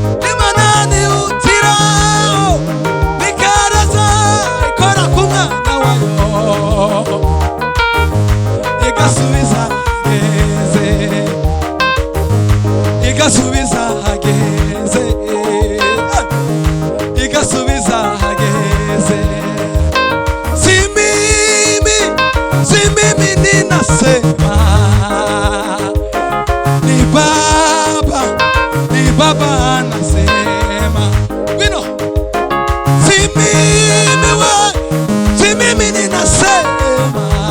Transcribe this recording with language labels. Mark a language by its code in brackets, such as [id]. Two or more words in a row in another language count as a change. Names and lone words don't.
[rw] Imana ntihutiraho, ikaraza, ikora ku mwana wayo, igasubiza neze. igasubiza hageze, igasubiza hageze. [sw] Si mimi, si mimi ninasema, ni Baba, ni Baba anasema. Wino. Si mimi we, si mimi ninasema.